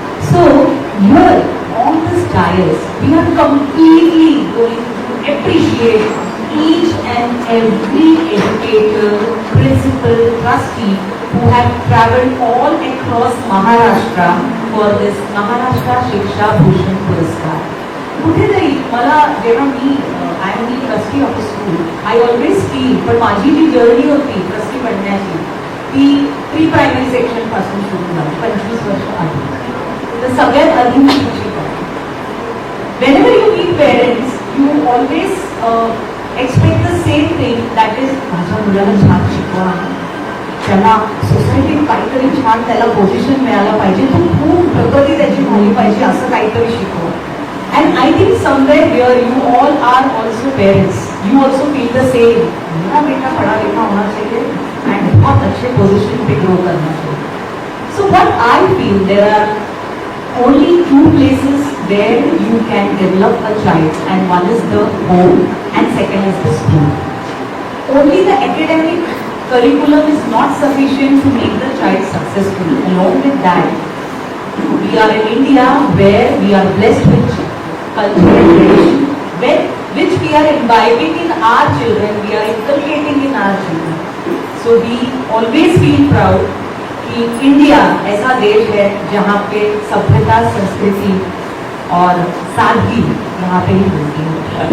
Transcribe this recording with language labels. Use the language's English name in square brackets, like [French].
[English] So, here on this dais, we are completely going to appreciate each and every educator, principal, trustee who have travelled all across Maharashtra for this Maharashtra Shiksha Bhushan Puraskar. [Marathi] कुठेतरी मला जेव्हा मी [English] I am the trustee of the school I always feel [Marathi] पण माझी जी journey होती trustee बनण्याची ती pre primary section पासून सुरू झाली 25 वर्ष आधी. तर सगळ्यात आधी मी शिक्षिका. [English] Whenever you meet parents, you always expect the same thing, that is [Marathi] माझ्या मुलाला छान शिकवा, त्याला सोसायटीत काहीतरी छान त्याला पोझिशन मिळालं पाहिजे, तो खूप प्रगती त्याची झाली पाहिजे असं काहीतरी शिकवा. [English] And I think somewhere here you all are also parents. You also feel the same. [Hindi] मेरा बेटा पढ़ा लिखा होना चाहिए and बहुत अच्छे पोजीशन पे ग्रो करना चाहिए. [English] So what I feel, there are only two places where you can develop a child, and one is the home and second is the school. Only the academic curriculum is not sufficient to make the child successful. Along with that, we are in India where we are blessed with cultural tradition, which we are imbibing in our children, we are inculcating in our children. So we always feel proud [Hindi] कि India ऐसा देश है जहाँ पे सभ्यता, संस्कृति और सादगी यहाँ पे ही मिलती है.